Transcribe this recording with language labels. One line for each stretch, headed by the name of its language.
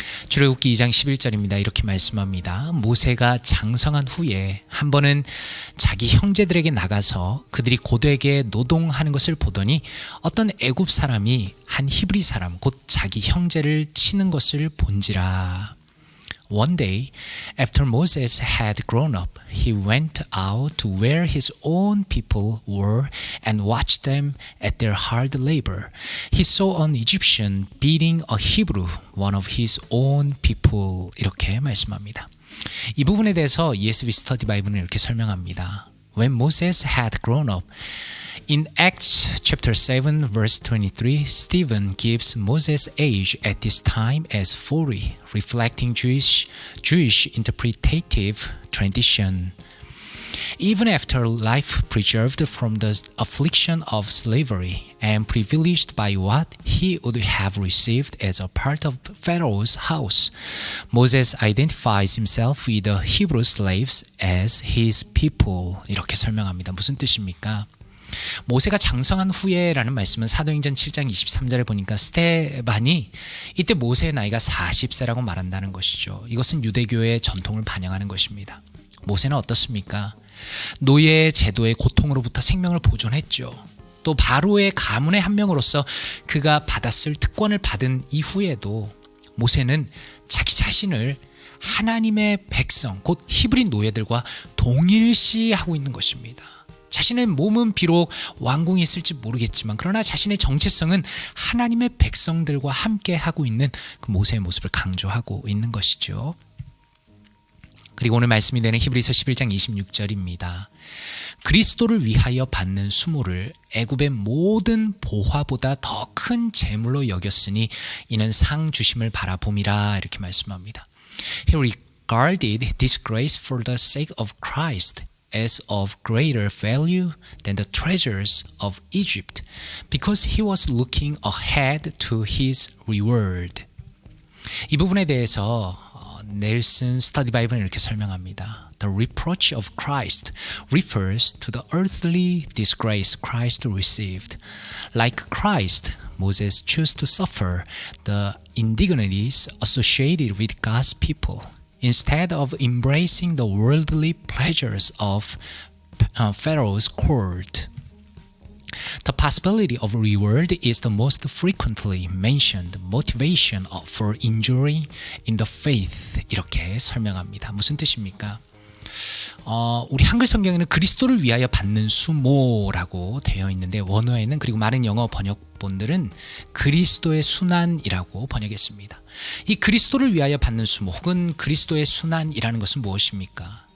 Korean: 출애굽기 2장 11절입니다. 이렇게 말씀합니다. 모세가 장성한 후에 한 번은 자기 형제들에게 나가서 그들이 고되게 노동하는 것을 보더니 어떤 애굽 사람이 한 히브리 사람 곧 자기 형제를 치는 것을 본지라.
English: One day, after Moses had grown up, he went out to where his own people were and watched them at their hard labor. He saw an Egyptian beating a Hebrew, one of his own people.
Korean: 이렇게 말씀합니다. 이 부분에 대해서 ESV 스터디 바이블은 이렇게 설명합니다.
English: When Moses had grown up, in Acts chapter 7 verse 23, Stephen gives Moses' age at this time as 40, reflecting Jewish interpretative tradition. Even after life preserved from the affliction of slavery and privileged by what he would have received as a part of Pharaoh's house, Moses identifies himself with the Hebrew slaves as his people.
Korean: 이렇게 설명합니다. 무슨 뜻입니까? 모세가 장성한 후에라는 말씀은 사도행전 7장 23절에 보니까 스데반이 이때 모세의 나이가 40세라고 말한다는 것이죠. 이것은 유대교의 전통을 반영하는 것입니다. 모세는 어떻습니까? 노예 제도의 고통으로부터 생명을 보존했죠. 또 바로의 가문의 한 명으로서 그가 받았을 특권을 받은 이후에도 모세는 자기 자신을 하나님의 백성, 곧 히브리 노예들과 동일시하고 있는 것입니다. 자신의 몸은 비록 왕궁에 있을지 모르겠지만 그러나 자신의 정체성은 하나님의 백성들과 함께 하고 있는 그 모세의 모습을 강조하고 있는 것이죠. 그리고 오늘 말씀이 되는 히브리서 11장 26절입니다. 그리스도를 위하여 받는 수모를 애굽의 모든 보화보다 더 큰 재물로 여겼으니 이는 상 주심을 바라봄이라 이렇게 말씀합니다.
English: He regarded disgrace for the sake of Christ as of greater value than the treasures of Egypt, because he was looking ahead to his reward.
Korean: 이 부분에 대해서 넬슨 스터디 바이블은 이렇게 설명합니다.
English: The reproach of Christ refers to the earthly disgrace Christ received. Like Christ, Moses chose to suffer the indignities associated with God's people, instead of embracing the worldly pleasures of Pharaoh's court. The possibility of reward is the most frequently mentioned motivation for enduring in the faith.
Korean: 이렇게 설명합니다. 무슨 뜻입니까? 우리 한글 성경에는 그리스도를 위하여 받는 수모라고 되어 있는데 원어에는 그리고 많은 영어 번역본들은 그리스도의 순환이라고 번역했습니다. 이 그리스도를 위하여 받는 수모 혹은 그리스도의 순환이라는 것은 무엇입니까?